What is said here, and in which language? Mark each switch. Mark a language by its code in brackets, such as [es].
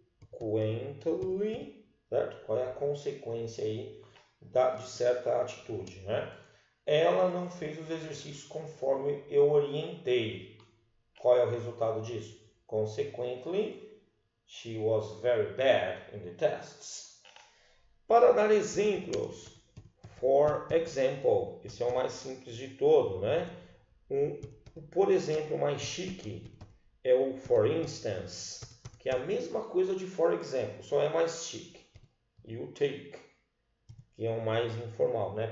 [pt] Consequently, certo? Qual é a consequência aí de certa atitude, né? Ela não fez os exercícios conforme eu orientei. Qual é o resultado disso? [en] Consequently, she was very bad in the tests. [pt] Para dar exemplos, for example, esse é o mais simples de todo, né? Por exemplo, mais chique é o for instance, que é a mesma coisa de for example, só é mais chique. E o take, que é o mais informal, né?